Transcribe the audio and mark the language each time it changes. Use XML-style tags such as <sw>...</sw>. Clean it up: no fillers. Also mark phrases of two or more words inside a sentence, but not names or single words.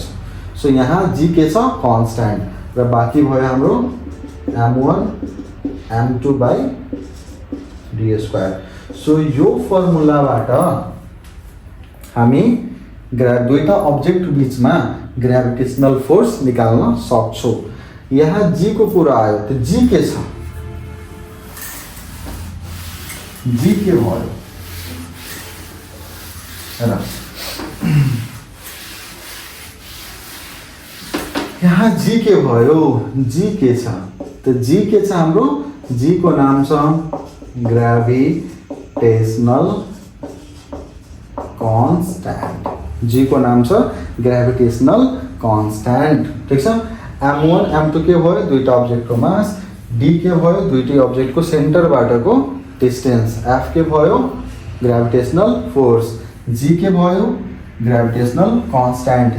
<ne>सो यहाँ जी के छ कन्स्ट्यान्ट, र बाँकी भयो हाम्रो m1 m2/d²। सो यो फर्मुलाबाट हामी दुईटा अब्जेक्ट बीचमा</ne> <en>gravitational force</en> <ne>निकाल्न सक्छौँ। यहाँ जी को कुरा आयो, तो जी के छ, जी के भयो हैन। यहाँ जी के भयो, जी के छ, तो जी के छ हाम्रो, जी को नाम छ</ne> <en>gravitational constant.</en> <ne>जी को नाम छ</ne> <en>gravitational constant.</en> <ne>ठीक छ। m1 m2 के भयो, दुईटा अब्जेक्टको मास, d के भयो, दुईटै अब्जेक्टको सेन्टरबाटको डिस्टेन्स, f के भयो</ne> <en>gravitational force,</en> <ne>g के भयो</ne> <en>gravitational constant.</en>